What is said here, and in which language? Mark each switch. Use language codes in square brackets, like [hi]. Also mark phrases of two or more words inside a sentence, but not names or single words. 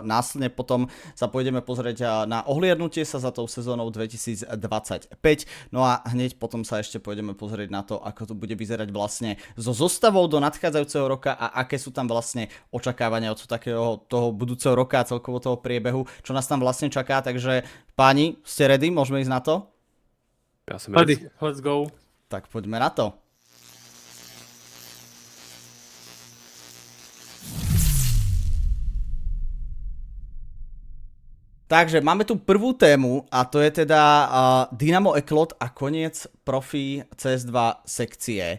[sk] Následne potom sa pôjdeme pozrieť na ohliadnutie sa za tou sezónou 2025, no a hneď potom sa ešte pôjdeme pozrieť na to, ako to bude vyzerať vlastne zo zostavou do nadchádzajúceho roka a aké sú tam vlastne očakávania od takého toho budúceho roka a celkovo toho priebehu, čo nás tam vlastne čaká. Takže páni, ste ready? Môžeme ísť na to? [cs] Já jsem ready. [en] Let's go. [sk] Tak poďme na to. Takže máme tu prvú tému a to je teda Dynamo Eklot a koniec profi CS2 sekcie.